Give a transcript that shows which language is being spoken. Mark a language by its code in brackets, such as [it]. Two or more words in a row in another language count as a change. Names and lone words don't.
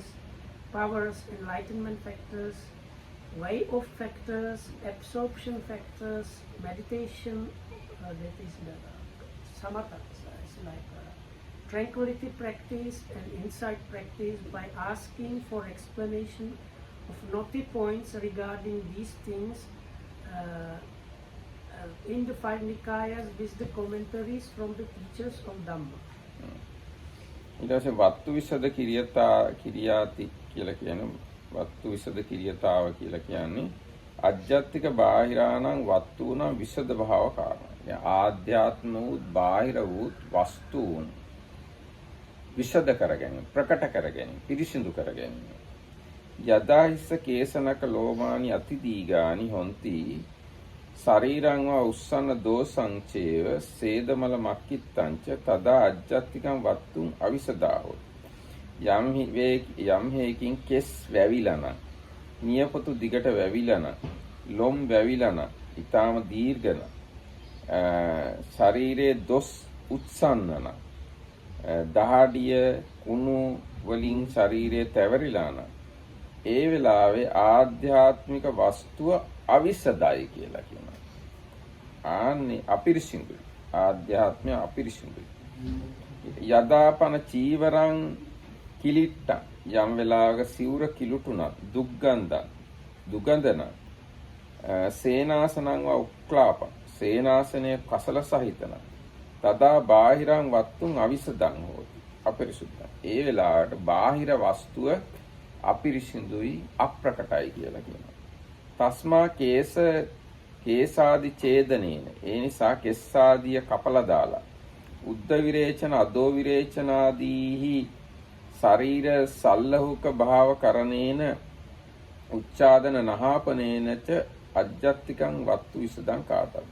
[en] powers, enlightenment factors, way of factors, absorption factors, meditation, that is the samatha, it's like tranquility practice and insight practice by asking for explanation of knotty points regarding these things in the 5 Nikayas with the commentaries from the teachers of Dhamma. [si] ඊට පස්සේ [pi] වත්තු විසද කිරියාති [si] කියලා කියන්නේ [pi] වත්තු විසද කිරියතාව [si] කියලා කියන්නේ [pi] අධ්‍යාත්මික බාහිරාණං වත්තුණං විසද භාව කාරණා. [si] ආධ්‍යාත්ම වූ බාහිර වූ වස්තුන් විසද කර ගැනීම, ප්‍රකට කර ගැනීම, පිරිසිදු කර ගැනීම. [pi] යදා හිස්ස කේසනක ලෝමානි අති දීගානි හොಂತಿ ශරීරං වා උස්සන දෝසංචේව සේදමල මක්කිත්තංච තදා අජ්ජත්තිකං වත්තුං අවිසදාහෝ. [si] යම් හේකින් කෙස් වැවිලා නම්, නියපොතු දිගට වැවිලා නම්, ලොම් වැවිලා නම්, ඊටාම දීර්ඝ නම්, ශරීරයේ දොස් උත්සන්න නම්, දහඩිය කුණු වලින් ශරීරය තැවරිලා නම්, ඒ වෙලාවේ ආධ්‍යාත්මික වස්තුව අවිසදයි කියලා කියනවා. ආන්නේ අපිරිසිදුයි. ආධ්‍යාත්මය අපිරිසිදුයි. [pi] යදාපන චීවරං කිලිට්ට [si] යම් වෙලාවක සිවුර කිලුටුණත් [pi] දුගන්ධන සේනාසනං වා උක්ලාපං [si] සේනාසනය කසල සහිතන [pi] තදා බාහිරං වත්තුන් අවිසදං හෝති අපිරිසුද්ධ. [si] ඒ වෙලාවට බාහිර වස්තුව අපිරිසිදුයි අප්‍රකටයි කියලා කියනවා. [pi] තස්මා කේසාදි ඡේදනේන, [si] ඒ නිසා කෙස්සාදිය කපලා දාලා [pi] උද්ද විරේචන අදෝ විරේචනාදීහි ශරීර සල්ලහුක භාව කරණේන උච්ඡාදන නහාපනේනච අජ්ජත්තිකං වත්තු විසදං කාතබ්බ.